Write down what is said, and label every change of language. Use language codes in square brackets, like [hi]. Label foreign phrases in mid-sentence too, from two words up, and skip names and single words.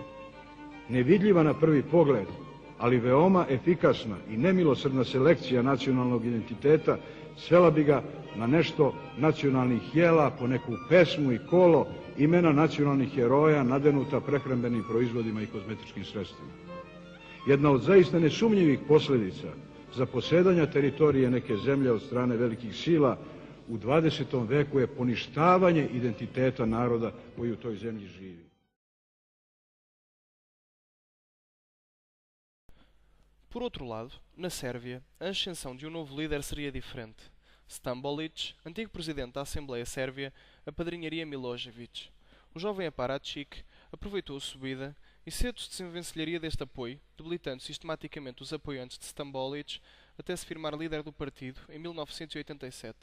[sr] Nevidljiva na prvi pogled, ali veoma efikasna i nemilosrdna selekcija nacionalnog identiteta svela bi ga na nešto nacionalnih jela, po neku pesmu i kolo, imena nacionalnih heroja nadenuta prehrambenim proizvodima i kozmetičkim sredstvima. Jedna od zaista nesumnjivih posljedica zaposedanja teritorije neke zemlje od strane velikih sila u 20. veku je poništavanje identiteta naroda koji u toj zemlji živi. [pt] Por outro lado, na Sérvia, a ascensão de um novo líder seria diferente. Stambolic, antigo presidente da Assembleia Sérvia, apadrinharia Milošević. O jovem Aparačić aproveitou a subida e cedo se desenvencilharia deste apoio, debilitando sistematicamente os apoiantes de Stambolic até se firmar líder do partido em 1987.